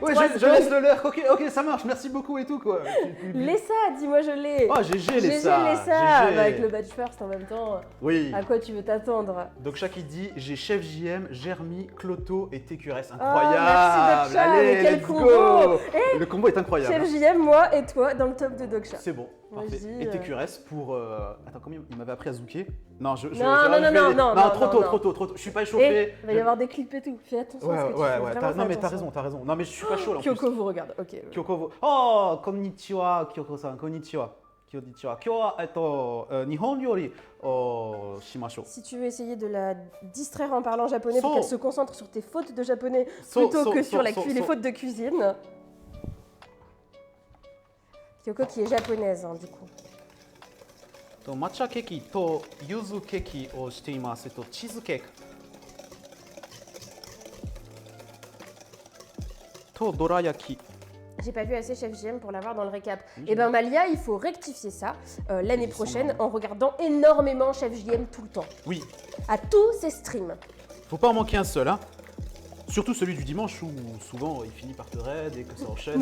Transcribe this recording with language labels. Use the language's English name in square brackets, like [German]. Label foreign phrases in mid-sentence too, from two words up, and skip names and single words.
[French] ouais, je laisse le lurk. Ok, ça marche, merci beaucoup et tout, quoi. Lessa, dis-moi, je l'ai. Oh, GG, Lessa. Bah, avec le badge first en même temps. Oui. À quoi tu veux t'attendre? Donc, Chaki dit j'ai Chef JM, Jeremy, Cloto et TQRS. Incroyable. Merci, Doksha, allez, quel [English] let's [French] combo. [English] go. [French] Le combo est incroyable. Chef JM, moi et toi dans le top de Doksha. C'est bon, parfait. Et TQRS pour. Attends, combien il m'avait appris à zooker? Non, non, trop tôt. Je suis pas échauffé. Il va y avoir des clips et tout. Fais attention. Ouais. Non, mais t'as raison. Non, mais je suis pas chaud là. Kyoko vous regarde. Ok. Kyoko vous. [Japanese] Oh, こんにちは、Kyoko-san、こんにちは. 今日は日本料理しましょう. [French] Si tu veux essayer de la distraire en parlant japonais pour qu'elle se concentre sur tes fautes de japonais plutôt que sur les fautes de cuisine. Kyoko qui est japonaise, hein, du coup. [Japanese] 抹茶ケーキと柚子ケーキをしています. チーズケーキとどら焼き. [French] J'ai pas vu assez Chef JM pour l'avoir dans le récap. Et ben Malia, il faut rectifier ça l'année prochaine en regardant énormément Chef JM tout le temps. Oui. À tous ses streams. Faut pas en manquer un seul, hein. Surtout celui du dimanche où souvent il finit par te raid et que ça enchaîne.